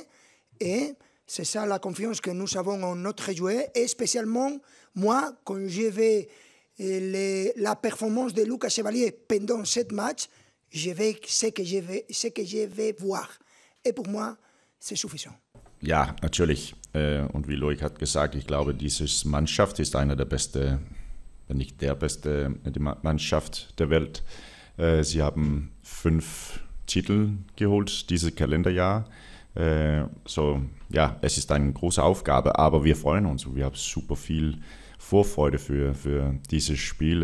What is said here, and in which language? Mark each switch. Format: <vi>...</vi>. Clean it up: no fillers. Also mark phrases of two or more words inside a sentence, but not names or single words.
<fr>Et c'est ça la confiance que nous avons en notre joueur. Et spécialement, moi, quand je vais la performance de Lucas Chevalier pendant 7 matchs, je vais ce que je vais voir. Et pour moi, c'est suffisant.</fr> <de>Ja, natürlich. Und wie Loic hat gesagt, ich glaube, diese Mannschaft ist einer der beste, wenn nicht der beste Mannschaft der Welt. Sie haben 5 Titel geholt dieses Kalenderjahr. Ja, es ist eine große Aufgabe, aber wir freuen uns und wir haben super viel Vorfreude für dieses Spiel.</de>